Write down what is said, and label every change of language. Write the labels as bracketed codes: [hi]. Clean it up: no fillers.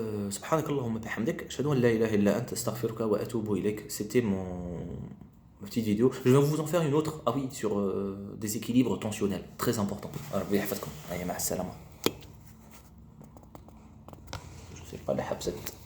[ar] سبحانك اللهم بحمدك أشهد أن لا إله إلا أنت أستغفرك وأتوب إليك. [fr] C'était ma petite vidéo. Je vais vous en faire une autre, sur des équilibres tensionnels, très important. [ar] ربي يحفظكم. مع السلامة. [fr] Je sais pas la [ar] حبسة.